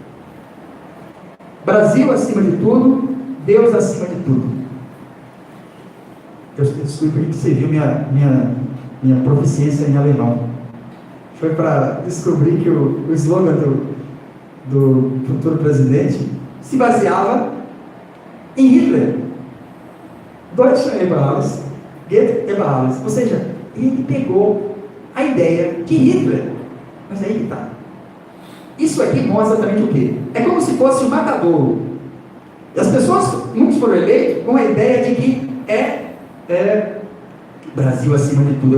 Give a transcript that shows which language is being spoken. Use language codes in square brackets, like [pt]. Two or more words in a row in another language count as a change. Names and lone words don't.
[pt] Brasil acima de tudo, Deus acima de tudo. Eu descobri que você viu minha proficiência em alemão. Foi para descobrir que o slogan do futuro presidente se baseava em Hitler. [de] Deutschland über alles, geht über alles. [pt] Ou seja, ele pegou a ideia de Hitler. Mas aí que está. Isso aqui mostra exatamente o quê? É como se fosse um matadouro. E as pessoas, muitos foram eleitos com a ideia de que Brasil acima de tudo.